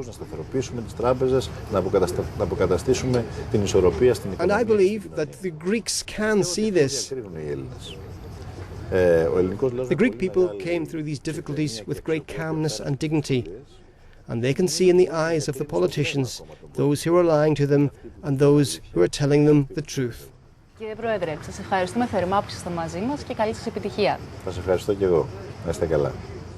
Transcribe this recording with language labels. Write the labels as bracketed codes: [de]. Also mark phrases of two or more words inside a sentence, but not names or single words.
[en] And I believe that the Greeks can see this. The Greek people came through these difficulties with great calmness and dignity, and they can see in the eyes of the politicians those who are lying to them and those who are telling them the truth. [el] Κύριε Πρόεδρε, σας ευχαριστούμε θερμά που είστε μαζί μας και καλή σας επιτυχία. Σας ευχαριστώ και εγώ. Να είστε καλά.